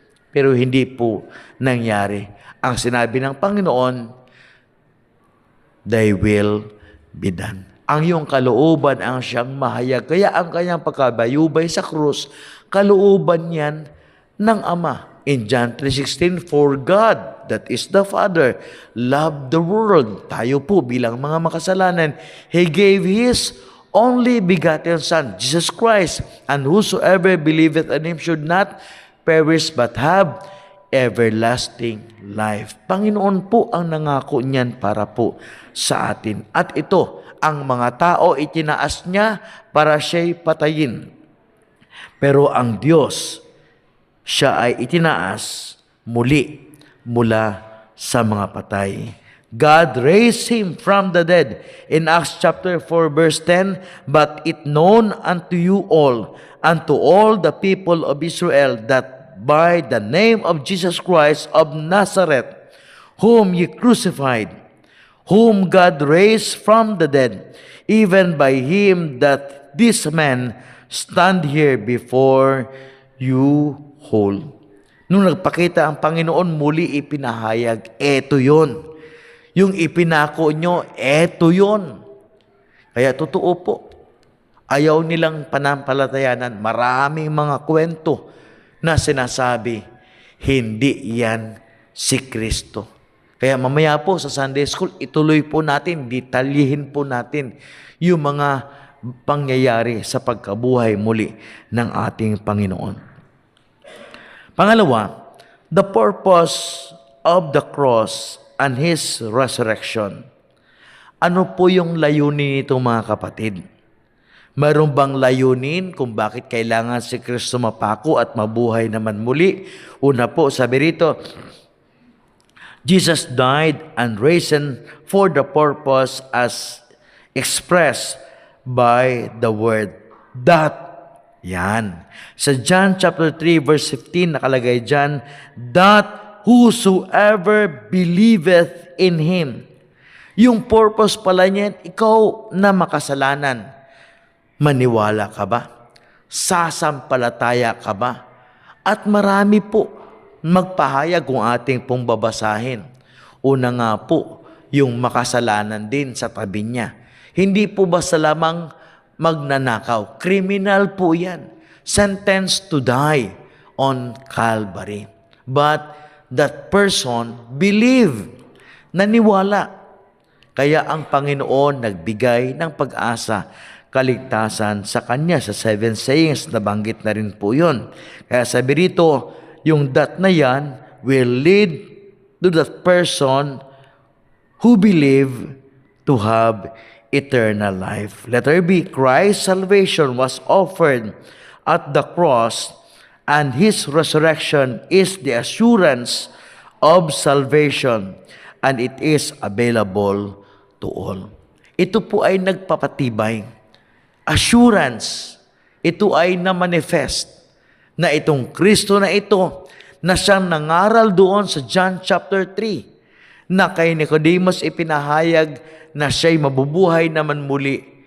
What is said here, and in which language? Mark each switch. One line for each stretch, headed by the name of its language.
Filipino: Pero hindi po nangyari. Ang sinabi ng Panginoon,
English: thy will be done.
Filipino: Ang iyong kalooban ang siyang mahayag. Kaya ang kanyang pagkabayubay sa krus, kalooban yan ng Ama.
English: In John 3:16, for God, that is the Father, loved the world.
Filipino: Tayo po bilang mga makasalanan,
English: He gave His only begotten Son, Jesus Christ, and whosoever believeth on him should not perish but have everlasting life.
Filipino: Panginoon po ang nangako niyan para po sa atin. At ito, ang mga tao itinaas niya para siya'y patayin. Pero ang Diyos, siya ay itinaas muli mula sa mga patay.
English: God raised him from the dead. In Acts chapter 4 verse 10, but it known unto you all, unto all the people of Israel, that by the name of Jesus Christ of Nazareth, whom ye crucified, whom God raised from the dead, even by him that this man stand here before you whole.
Filipino: Nung nagpakita ang Panginoon, muli ipinahayag, eto yun. Yung ipinako nyo, eto yun. Kaya totoo po, ayaw nilang panampalatayanan. Maraming mga kwento na sinasabi, hindi yan si Kristo. Kaya mamaya po sa Sunday School, ituloy po natin, detalyihin po natin yung mga pangyayari sa pagkabuhay muli ng ating Panginoon.
English: Pangalawa, the purpose of the cross and His resurrection.
Filipino: Ano po yung layunin nito mga kapatid? Mayroon bang layunin kung bakit kailangan si Kristo mapako at mabuhay naman muli? Una po, sabi rito,
English: Jesus died and risen for the purpose as expressed by the word that.
Filipino: Yan. Sa John chapter 3 verse 15 nakalagay dyan,
English: that whosoever believeth in Him.
Filipino: Yung purpose pala niyan, ikaw na makasalanan. Maniwala ka ba? Sasampalataya ka ba? At marami po magpahayag kung ating pong babasahin. Una nga po, yung makasalanan din sa tabi niya. Hindi po basta lamang magnanakaw. Criminal po yan.
English: Sentenced to die on Calvary. But that person believe, naniwala.
Filipino: Kaya ang Panginoon nagbigay ng pag-asa, kaligtasan sa Kanya. Sa 7 sayings, nabanggit na rin po yun. Kaya sabi rito, yung
English: that na yan will lead to that person who believe to have eternal life. Letter B, Christ's salvation was offered at the cross, and His resurrection is the assurance of salvation, and it is available to all.
Filipino: Ito po ay nagpapatibay. Assurance. Ito ay na-manifest na itong Kristo na ito na siyang nangaral doon sa John chapter 3 na kay Nicodemus ipinahayag na siya'y mabubuhay naman muli.